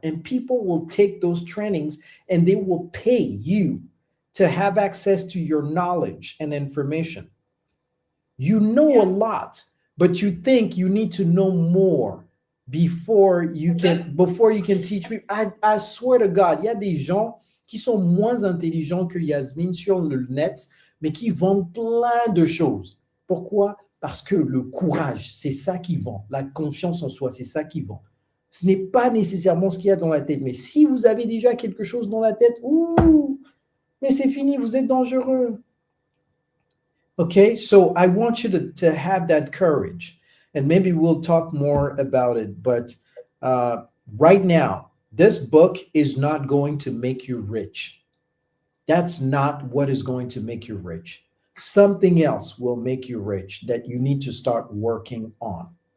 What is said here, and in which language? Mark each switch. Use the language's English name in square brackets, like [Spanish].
[English] And people will take those trainings and they will pay you to have access to your knowledge and information. You know a lot, but you think you need to know more before you can teach me. I swear to God, [French] il y a des gens qui sont moins intelligents que Yasmine sur le net, mais qui vendent plein de choses. Pourquoi? Parce que le courage, c'est ça qui vend. La confiance en soi, c'est ça qui vend. Ce n'est pas nécessairement ce qu'il y a dans la tête. Mais si vous avez déjà quelque chose dans la tête, mais c'est fini, vous êtes dangereux. [English] Okay, so I want you to have that courage, and maybe we'll talk more about it. But right now, this book is not going to make you rich. That's not what is going to make you rich. Something else will make you rich that you need to start working on.